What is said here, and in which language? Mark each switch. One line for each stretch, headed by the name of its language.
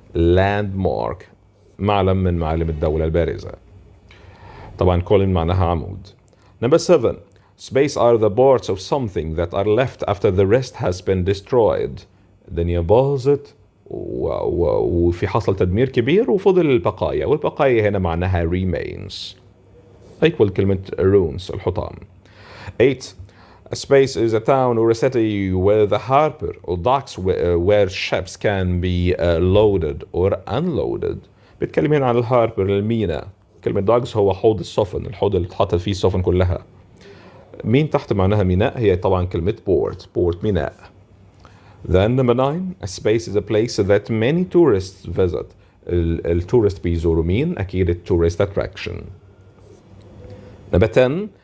Arabic: landmark معلم من معالم الدولة البارزة. طبعا column معناها عمود.
English: Number 7 space are the parts of something that are left after the rest has been destroyed.
Arabic: الدنيا باظت وفي حصل تدمير كبير وفضل البقايا، والبقايا هنا معناها remains، equal كلمة ruins الحطام.
English: 8 a space is a town or a city with a harbor or docks where ships can be loaded or unloaded.
Arabic: بيتكلم هنا عن الهاربر، الميناء. كلمة docks هو حوض السفن، الحوض اللي تحط فيه السفن كلها. مين تحت معناها ميناء؟ هي طبعا كلمة port ميناء.
English: Then number 9 a space is a place that many tourists visit.
Arabic: التورست بيزوروا مين؟ أكيد التورست attraction.
English: Number 10